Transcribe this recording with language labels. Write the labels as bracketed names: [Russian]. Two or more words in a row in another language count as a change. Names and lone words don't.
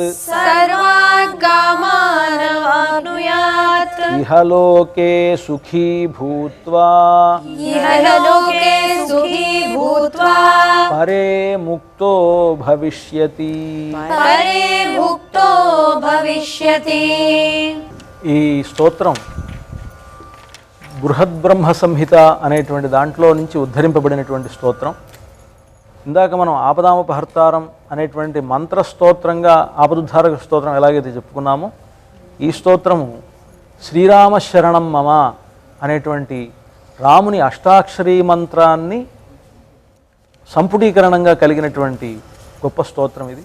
[Sanskrit] सर्वान् कामानवाप्नुयात् इह लोके सुखी भूत्वा इह लोके सुखी भूत्वा परे मुक्तो भविष्यति. परे भुक्तो भविष्यति. [Telugu] ఈ స్తోత్రం బృహద్బ్రహ్మ సంహిత అనేటువంటి దాంట్లో నుంచి ఉద్ధరింపబడినటువంటి స్తోత్రం. ఇందాక మనం ఆపదామపహర్తారం అనేటువంటి మంత్రస్తోత్రంగా ఆపదుద్ధారక స్తోత్రం ఎలాగైతే చెప్పుకున్నామో, ఈ స్తోత్రము [Sanskrit] శ్రీరామశరణం మమ [Telugu] అనేటువంటి రాముని అష్టాక్షరీ మంత్రాన్ని సంపుటీకరణంగా కలిగినటువంటి గొప్ప స్తోత్రం ఇది.